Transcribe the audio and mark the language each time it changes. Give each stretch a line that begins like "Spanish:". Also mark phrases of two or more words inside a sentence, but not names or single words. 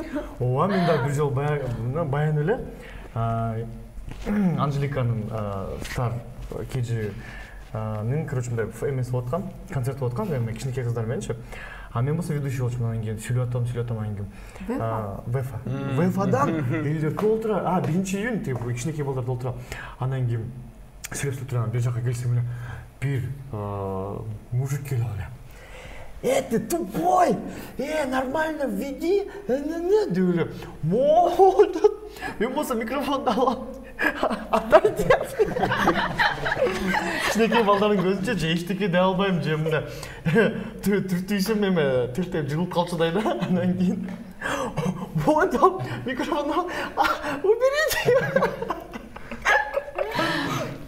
Kyrgyz: Ооба, мен да бир жолу баян эле Анжеликанын Стар KG-нын, короче, мындай эмеси болуп аткан, концерти болуп аткан, эми кичинекей кыздар мененчи. Мен болсо ведущий болчумун, анан кийин сүйлөп атам анан кийин. Вефадан элдер көп олтура. 1-июнь, тип кичинекей балдар олтура. Анан кийин сүйлөп турган, бир жака келсем эле бир мужик келип эле.
Russian: Ты тупой! Нормально введи!
Kyrgyz: Деп эле. Мен болсо микрофонду алам. Атайт. Кичинекей балдардын көзүнчө же эчтеке дей албайм, же мындай түртүйсөм эме тиртеп жыгылып калчудай да. Анан кийин микрофонду уберите!